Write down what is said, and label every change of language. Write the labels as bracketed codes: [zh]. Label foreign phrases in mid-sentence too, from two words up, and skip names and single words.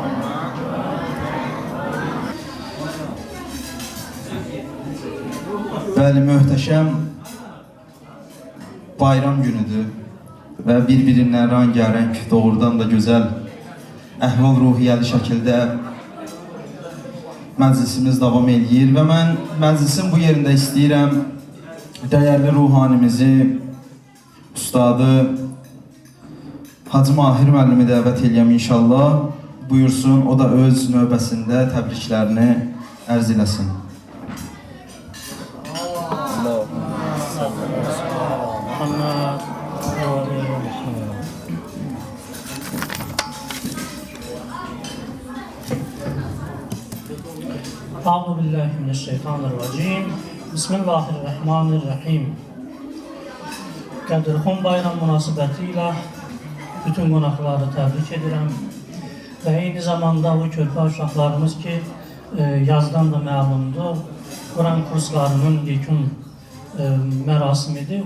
[az] Bəli, möhtəşəm bayram günüdür və bir-birindən rəngarəng, doğrudan da gözəl, əhval-ruhiyyəli şəkildə məclisimiz davam edir və mən məclisin bu yerində istəyirəm dəyərli ruhanimizi, ustadı Hacı Mahir müəllimi dəvət edəyəm inşallah. Buyursun, o da öz növbəsində təbriklərini ərz eləsin. [ar] أعوذ بالله من الشيطان الرجيم. بسم الله الرحمن الرحيم. [az] Qədirxan bayram münasibətilə bütün qonaqları təbrik edirəm və eyni zamanda bu körpə uşaqlarımız ki, yazdan da məlumdur, Quran kurslarının yekun mərasimidir.